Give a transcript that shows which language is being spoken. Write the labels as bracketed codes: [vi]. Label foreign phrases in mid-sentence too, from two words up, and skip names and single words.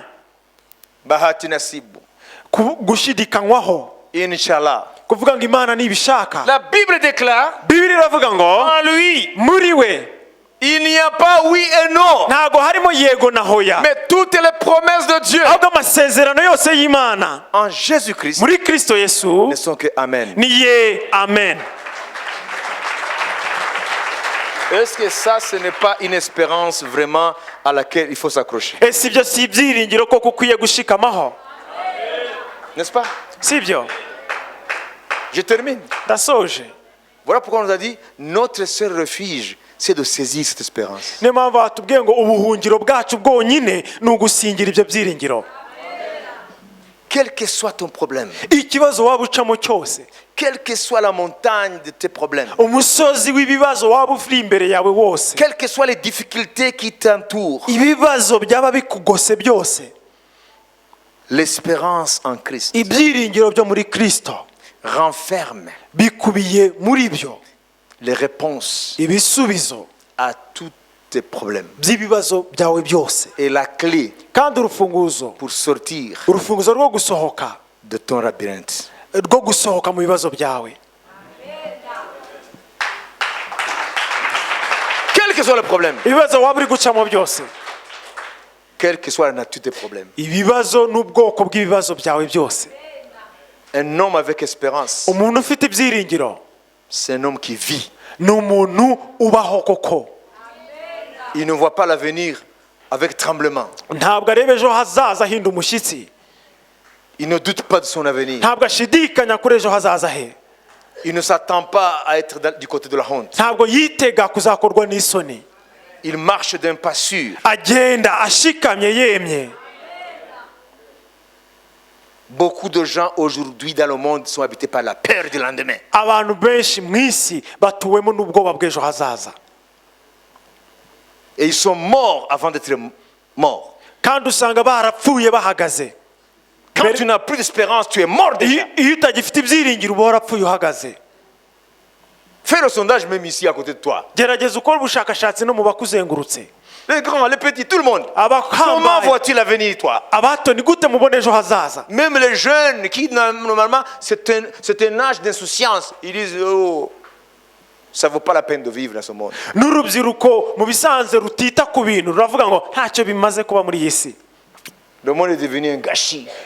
[sw] Bahati nasibu. [rw] gushidikanywaho, Inshallah. kuvuga ngo Imana nibishaka. [fr] La Bible déclare, [rw] Bibiliya iravuga ngo [fr] en lui, [rw] muri we [fr] il n'y a pas oui et non. [rw] ntabwo harimo yego na hoya, [fr] Mais toutes les promesses de Dieu [rw] ahubwo amasezerano yose y'Imana [fr] en Jésus-Christ [rw] muri Kristo Yesu [fr] ne sont que amen. [rw] ni ye amen. [fr] Est-ce que ça, ce n'est pas une espérance vraiment à laquelle il faut s'accrocher? [rw] Ese ibyo si ibyiringiro koko ukwiye gushikamaho? [fr] N'est-ce pas? [rw] Si ibyo? [fr] Je termine. [rw] Ndasoje. [fr] Voilà pourquoi on nous a dit, notre seul refuge, c'est de saisir cette espérance. [rw] Niyo mpamvu batubwiye ngo ubuhungiro bwacu bwonyine ni ugusingira ibyo byiringiro. [fr] Quel que soit ton problème, [rw] Ikibazo waba ucamo cyose, [fr] quelle que soit la montagne de tes problèmes, [rw] umusozi w'ibibazo waba uri imbere yawe wose, [fr] quelles que soient les difficultés qui t'entourent, [rw] ibibazo byaba bikugose byose, [fr] l'espérance en Christ [rw] ibyiringiro byo muri Kristo [fr] renferme [rw] bikubiye muri byo [fr] les réponses [rw] ibisubizo [fr] à tous tes problèmes [rw] by'ibibazo byawe byose, [fr] et la clé [rw] kandi urufunguzo rwo gusohoka [fr] de ton labyrinthe. [rw] rwo gusohoka mu bibazo byawe. [fr] Quel que soit le problème, [rw] Ibibazo waba uri gucamo byose, [fr] quelle que soit la nature des problèmes, [rw] ibibazo n'ubwoko bw'ibibazo byawe byose, [fr] un homme avec espérance, [rw] umuntu ufite ibyiringiro [fr] c'est un homme qui vit. [rw] ni umuntu ubaho koko. [fr] Il ne voit pas l'avenir avec tremblement. [rw] Ntabwo areba ejo hazaza ahinda umushyitsi, [fr] Il ne doute pas de son avenir. [rw] ntabwo ashidikanya kuri ejo hazaza he, [fr] Il ne s'attend pas à être du côté de la honte. [rw] ntabwo yitega kuzakorwa n'isoni. [fr] Il marche d'un pas sûr. [rw] Agenda ashikamye yemye. [fr] Beaucoup de gens aujourd'hui dans le monde sont habités par la peur du lendemain. [rw] Abantu benshi mu isi batuwemo n'ubwoba bw'ejo hazaza, [fr] Et ils sont morts avant d'être morts. [rw] kandi usanga barapfuye bahagaze. [fr] Quand tu n'as plus d'espérance, tu es mort déjà. [rw] Iyo utagifite ibyiringiro uba warapfuye uhagaze. [fr] Fais le sondage même ici à côté de toi. [rw] Gerageza ukora ubushakashatsi no mu bakuzengurutse. [fr] Les grands, les petits, tout le monde. Comment vois-tu l'avenir, toi? Même les jeunes qui, normalement, c'est un âge d'insouciance. Ils disent, oh, ça ne vaut pas la peine de vivre dans ce monde. Le monde est devenu un gâchis.